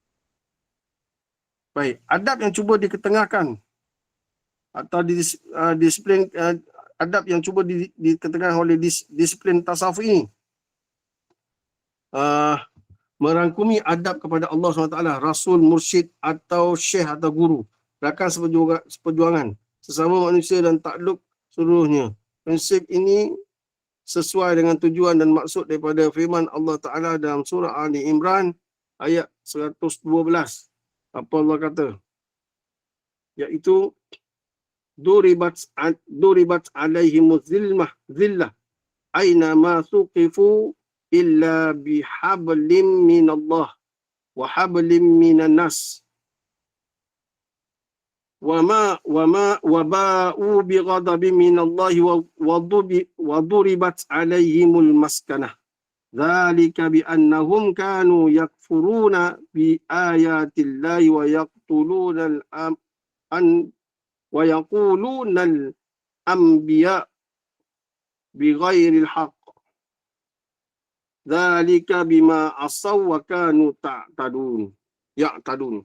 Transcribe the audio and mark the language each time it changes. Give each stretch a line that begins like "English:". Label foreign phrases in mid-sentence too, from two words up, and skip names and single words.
Malay: Baik, adab yang cuba diketengahkan atau disiplin adab yang cuba diketengahkan oleh disiplin tasawuf ini merangkumi adab kepada Allah SWT, Rasul, Mursyid atau Syekh atau Guru, rakan seperjuangan, sesama manusia dan takluk seluruhnya. Prinsip ini sesuai dengan tujuan dan maksud daripada firman Allah Ta'ala dalam surah Ali Imran ayat 112. Apa Allah kata? Iaitu
Arabic: ضربت عليهم الذلة أين ما ثقفوا إلا بحبل من الله وحبل من الناس وباءوا بغضب من الله وضربت عليهم المسكنة ذلك بأنهم كانوا يكفرون بآيات الله ويقتلون ويقولون الأنبياء بغير الحق ذلك بما عصوا وكانوا يعتدون.